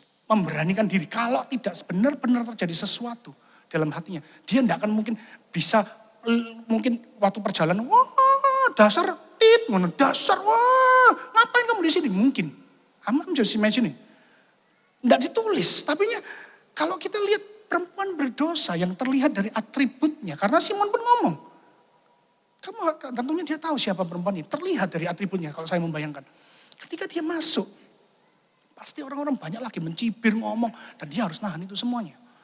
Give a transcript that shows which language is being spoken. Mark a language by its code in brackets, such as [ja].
[id] memberanikan diri. Kalau tidak benar-benar terjadi sesuatu dalam hatinya, dia tidak akan mungkin bisa, mungkin waktu perjalanan, wah dasar tit, dasar, wah ngapain kamu di sini? [en] Mungkin, I'm just imagining. [id] Tidak ditulis, tapi kalau kita lihat perempuan berdosa yang terlihat dari atributnya, karena Simon pun ngomong, tentunya dia tahu siapa perempuan ini, terlihat dari atributnya kalau saya membayangkan. Ketika dia masuk, pasti orang-orang banyak lagi mencibir, ngomong, dan dia harus nahan itu semuanya.